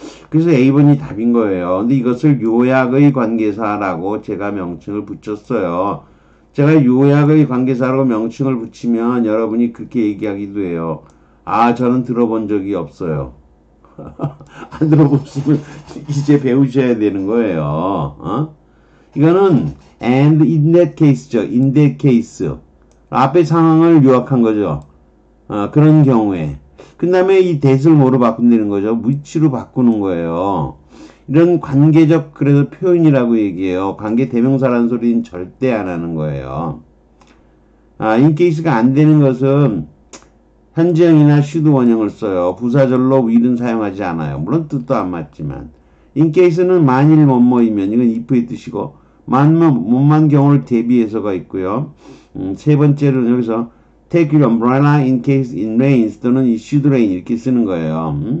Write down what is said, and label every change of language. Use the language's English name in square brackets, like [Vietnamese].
[Korean] 그래서 A번이 답인 거예요. 근데 이것을 요약의 관계사라고 제가 명칭을 붙였어요. 제가 요약의 관계사라고 명칭을 붙이면 여러분이 그렇게 얘기하기도 해요. 아, 저는 들어본 적이 없어요. 안 들어보시면 이제 배우셔야 되는 거예요. 이거는 [English] and in that case죠. in that case. [Korean] 앞에 상황을 요약한 거죠. 그런 경우에. 그 다음에 이 that을 뭐로 바꾼다는 거죠? which로 바꾸는 거예요. 이런 관계적 그래서 표현이라고 얘기해요. 관계 대명사라는 소리는 절대 안 하는 거예요. in case가 안 되는 것은 현재형이나 should 원형을 써요. 부사절로 will은 사용하지 않아요. 물론 뜻도 안 맞지만. in case는 만일 뭐뭐이면 이건 if의 뜻이고 뭐만 경우를 대비해서가 있고요. 세 번째로는 여기서 [English] take your umbrella in case it rains [Korean] 또는 [English] it should rain [Korean] 이렇게 쓰는 거예요.